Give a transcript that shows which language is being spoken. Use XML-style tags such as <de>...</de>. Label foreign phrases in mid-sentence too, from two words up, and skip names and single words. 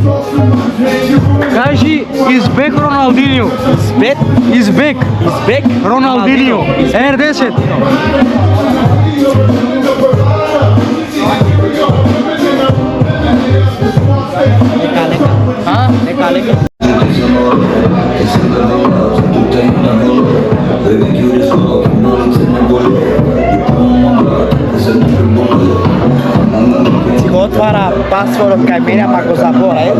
<mk>Кажи избег Роналдиньо. Избег? Избег Избег? Роналдиньо. R10. Нека, нека. А? Нека, нека. Си го отвара пасвордот кај мене, па го забора, е?</mk>